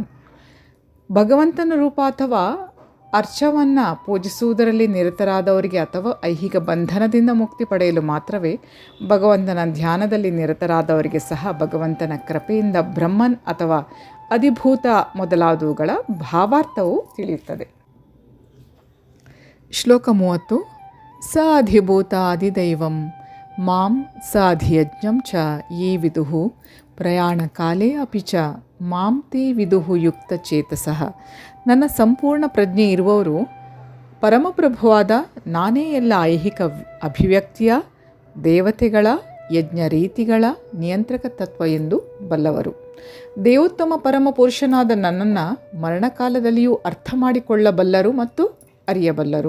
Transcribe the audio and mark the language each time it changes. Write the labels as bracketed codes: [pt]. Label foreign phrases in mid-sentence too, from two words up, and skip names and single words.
[kn] ಭಗವಂತನ ರೂಪ ಅಥವಾ ಅರ್ಚವನ್ನು ಪೂಜಿಸುವುದರಲ್ಲಿ ನಿರತರಾದವರಿಗೆ ಅಥವಾ ಐಹಿಕ ಬಂಧನದಿಂದ ಮುಕ್ತಿ ಪಡೆಯಲು ಮಾತ್ರವೇ ಭಗವಂತನ ಧ್ಯಾನದಲ್ಲಿ ನಿರತರಾದವರಿಗೆ ಸಹ ಭಗವಂತನ ಕೃಪೆಯಿಂದ ಬ್ರಹ್ಮನ್ ಅಥವಾ ಅಧಿಭೂತ ಮೊದಲಾದವುಗಳ ಭಾವಾರ್ಥವು ತಿಳಿಯುತ್ತದೆ. [sa] ಶ್ಲೋಕ 30. ಸ ಅಧಿಭೂತ ಅಧಿದೈವಂ ಮಾಂ ಸ ಅಧಿಯಜ್ಞಂ ಚ ಯೇ ವಿದುಃ ಪ್ರಯಾಣ ಕಾಲೇ ಅಪಿ ಚ ಮಾಂ ತೇ ವಿದುಃ ಯುಕ್ತ ಚೇತಸಃ. [kn] ನನ್ನ ಸಂಪೂರ್ಣ ಪ್ರಜ್ಞೆ ಇರುವವರು ಪರಮಪ್ರಭುವಾದ ನಾನೇ ಎಲ್ಲ ಐಹಿಕ ಅಭಿವ್ಯಕ್ತಿಯ ದೇವತೆಗಳ ಯಜ್ಞ ರೀತಿಗಳ ನಿಯಂತ್ರಕ ತತ್ವ ಎಂದು ಬಲ್ಲವರು. ದೇವೋತ್ತಮ ಪರಮಪುರುಷನಾದ ನನ್ನನ್ನು ಮರಣಕಾಲದಲ್ಲಿಯೂ ಅರ್ಥ ಮಾಡಿಕೊಳ್ಳಬಲ್ಲರು ಮತ್ತು ಅರಿಯಬಲ್ಲರು.